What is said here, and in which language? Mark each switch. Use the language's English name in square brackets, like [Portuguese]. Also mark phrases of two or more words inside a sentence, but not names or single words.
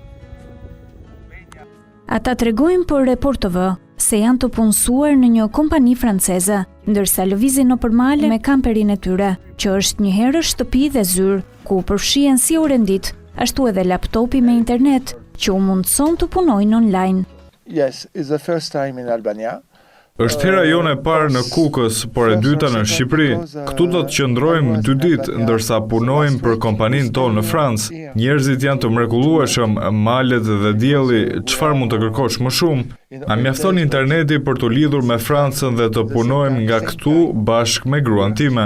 [Albanian] Ata tregojnë për Report TV se janë të punësuar në një kompani franceze, ndërsa lëvizin nëpër male me kamperin e tyre, që është një herë shtëpi dhe zyrë, ku përfshihen si orëndit, ashtu edhe laptopi me internet, që u mundëson të punojnë online. [English] Yes, it's the first time in Albania. [Albanian] Është hera jone e parë në Kukës, por e dyta në Shqipëri. Këtu do të qëndrojmë 2 ditë, ndërsa punojmë për kompaninë tonë në Francë. Njerëzit janë të mrekullueshëm, malet dhe dielli, çfarë mund të kërkosh më shumë? Na mjafton interneti për të lidhur me Francën dhe të punojmë nga këtu bashkë me gruan time.